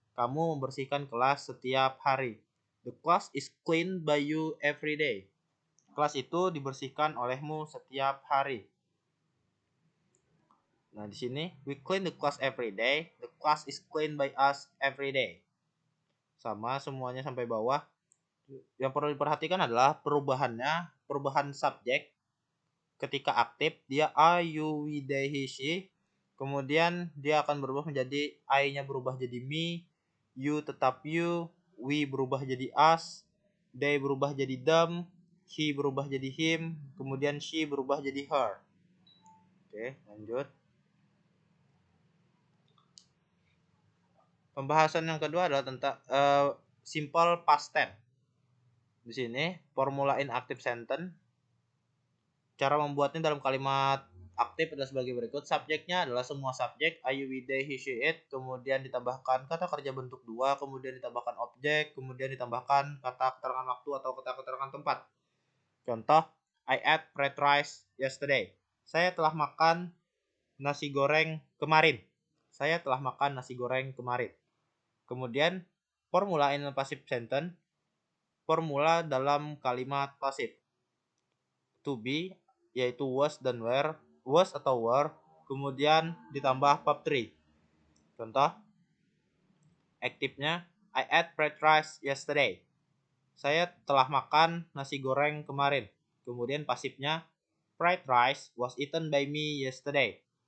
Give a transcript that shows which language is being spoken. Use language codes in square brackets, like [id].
[id] Kamu membersihkan kelas setiap hari. [en] The class is cleaned by you every day. [id] Kelas itu dibersihkan olehmu setiap hari. Nah, di sini [en] we clean the class every day. The class is cleaned by us every day. [id] Sama semuanya sampai bawah. Yang perlu diperhatikan adalah perubahan subjek. Ketika aktif dia I, you, we, they, he, she. Kemudian dia akan berubah menjadi I-nya berubah jadi me, you tetap you, we berubah jadi us, they berubah jadi them, he berubah jadi him, kemudian she berubah jadi her. Oke, lanjut. Pembahasan yang kedua adalah tentang simple past tense. Di sini [en] formula in active sentence. [id] Cara membuatnya dalam kalimat aktif adalah sebagai berikut. Subjeknya adalah semua subjek I, you, we, they, he, she, it. Kemudian ditambahkan kata kerja bentuk dua. Kemudian ditambahkan objek. Kemudian ditambahkan kata keterangan waktu atau kata keterangan tempat. Contoh, [en] I ate fried rice yesterday. [id] Saya telah makan nasi goreng kemarin. Saya telah makan nasi goreng kemarin. Kemudian [en] formula in passive sentence. [id] Formula dalam kalimat pasif. To be yaitu was dan were, was atau were, kemudian ditambah verb 3. Contoh, aktifnya [en] I ate fried rice yesterday. [id] Saya telah makan nasi goreng kemarin. Kemudian pasifnya [en] fried rice was eaten by me yesterday.